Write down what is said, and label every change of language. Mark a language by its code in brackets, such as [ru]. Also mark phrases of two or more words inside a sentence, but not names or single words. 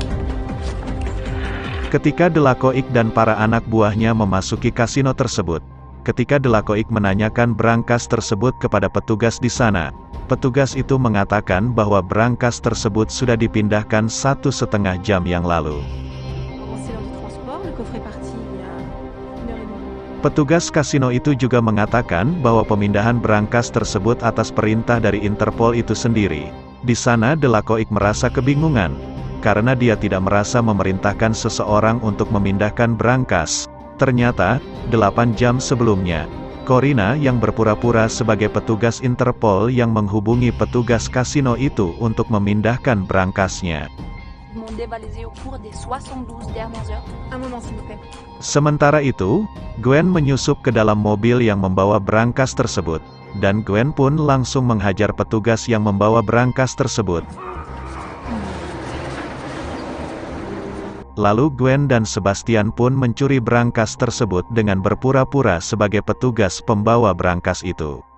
[id] Ketika Delacroix dan para anak buahnya memasuki kasino tersebut, Ketika Delacoic menanyakan berangkas tersebut kepada petugas di sana, petugas itu mengatakan bahwa berangkas tersebut sudah dipindahkan 1,5 jam yang lalu. [fr] C'est l'heure du transport, le coffre est parti il y a 1h30. [id] Petugas kasino itu juga mengatakan bahwa pemindahan berangkas tersebut atas perintah dari Interpol itu sendiri. Di sana Delacoic merasa kebingungan, karena dia tidak merasa memerintahkan seseorang untuk memindahkan berangkas. Ternyata, 8 jam sebelumnya, Corina yang berpura-pura sebagai petugas Interpol yang menghubungi petugas kasino itu untuk memindahkan berangkasnya. [fr] Demandez balaisé au cours des 72 dernières heures. Un moment, s'il vous plaît. [id] Sementara itu, Gwen menyusup ke dalam mobil yang membawa berangkas tersebut, dan Gwen pun langsung menghajar petugas yang membawa berangkas tersebut. Lalu Gwen dan Sebastian pun mencuri berangkas tersebut dengan berpura-pura sebagai petugas pembawa berangkas itu.